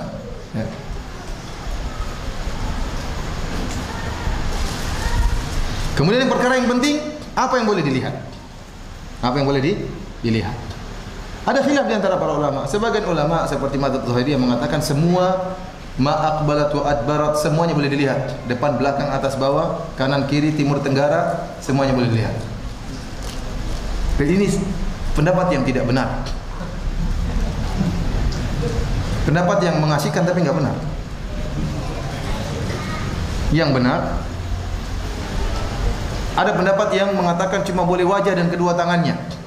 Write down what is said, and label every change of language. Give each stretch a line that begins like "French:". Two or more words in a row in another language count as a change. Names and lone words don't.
Indonesian: Ya. Kemudian yang perkara yang penting, apa yang boleh dilihat? Apa yang boleh dilihat? Ada khilaf di antara para ulama. Sebagian ulama seperti Madzhab Zahiriyah mengatakan semua
Arabic: ما أقبلت وأدبرت,
Indonesian: semuanya boleh dilihat. Depan, belakang, atas, bawah, kanan, kiri, timur, tenggara, semuanya boleh dilihat. Dan ini pendapat yang tidak benar. Pendapat yang mengasihkan tapi nggak benar. Yang benar, ada pendapat yang mengatakan cuma boleh wajah dan kedua tangannya.